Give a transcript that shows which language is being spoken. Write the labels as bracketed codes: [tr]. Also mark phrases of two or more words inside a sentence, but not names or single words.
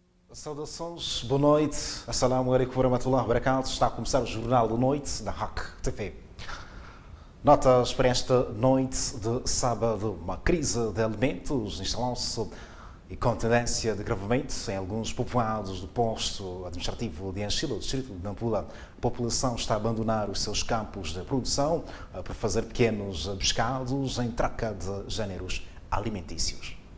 [pt] Saudações, boa noite, [ar] السلام عليكم ورحمة الله وبركاته. [pt] Está a começar o Jornal da Noite da RAC TV. Notas para esta noite de sábado: uma crise de alimentos instalou-se e com tendência de agravamento em alguns povoados do posto administrativo de Anchilo, distrito de Nampula. A população está a abandonar os seus campos de produção para fazer pequenos pescados em troca de géneros alimentícios.